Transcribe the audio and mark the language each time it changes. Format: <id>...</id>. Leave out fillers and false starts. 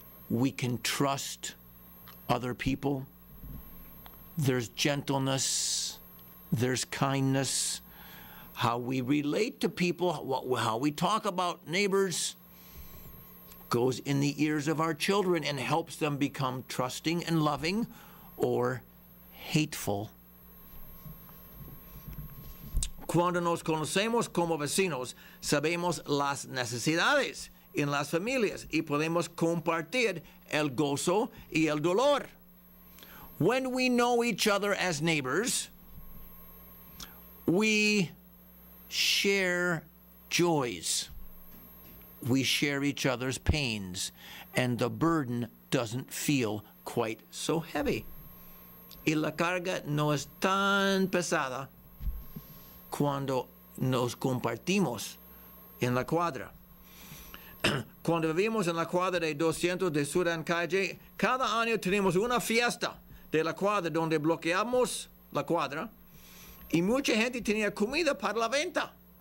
<en>we can trust other people. There's gentleness, there's kindness, how we relate to people, how we talk about neighbors goes in the ears of our children and helps them become trusting and loving or hateful.</en> <es>Cuando nos conocemos como vecinos, sabemos las necesidades en las familias y podemos compartir el gozo y el dolor.</es> <en>When we know each other as neighbors, we share joys. We share each other's pains, and the burden doesn't feel quite so heavy.</en> <es>Y la carga no es tan pesada cuando nos compartimos en la cuadra. Cuando vivimos en la cuadra de 200 de Sudan Calle, cada año tenemos una fiesta de la cuadra donde bloqueamos la cuadra y mucha gente tenía comida para la venta.</es>